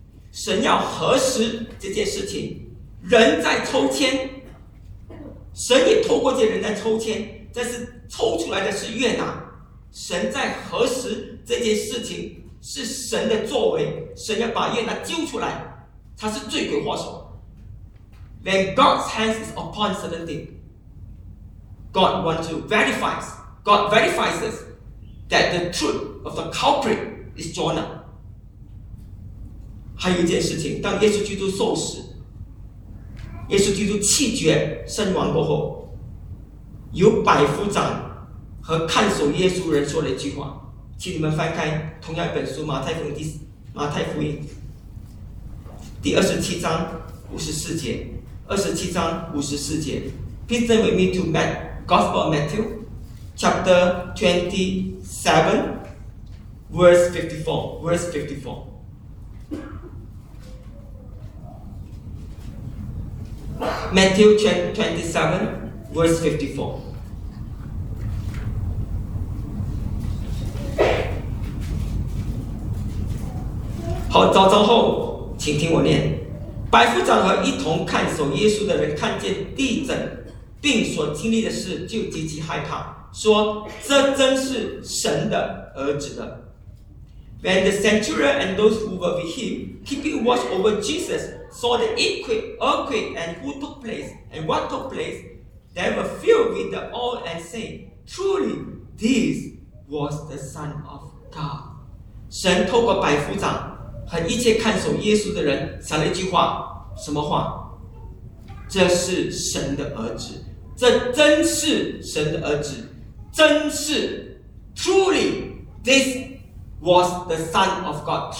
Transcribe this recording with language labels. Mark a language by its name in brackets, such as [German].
[Chinese] 神要核实这件事情，人在抽签，神也透过这人在抽签，但是抽出来的是约拿。神在核实这件事情是神的作为，神要把约拿揪出来，他是罪魁祸首。 [English] When God's hands is upon certain thing, God wants to verify, God verifies that the truth of the culprit is Jonah. [Chinese] 还有一件事情，当耶稣基督受死，耶稣基督弃绝身亡过后，有百夫长和看守耶稣人说了一句话。请你们翻开同样一本书，马太福音第二十七章五十四节。 [English] Please turn with me to Gospel of Matthew, chapter 27, verse 54. Matthew 27, verse 54. [Chinese] 好，早朝后，请听我念。百夫长和一同看守耶稣的人看见地震，并所经历的事就极其害怕，说这真是神的儿子的。 [English] When the centurion and those who were with him, keeping watch over Jesus, saw the earthquake and who took place and what took place, they were filled with awe and said, truly, this was the Son of God. [Chinese] 神透过百夫长和一切看守耶稣的人讲了一句话，什么话？这是神的儿子，这真是神的儿子，真是 [English] truly this was the Son of God.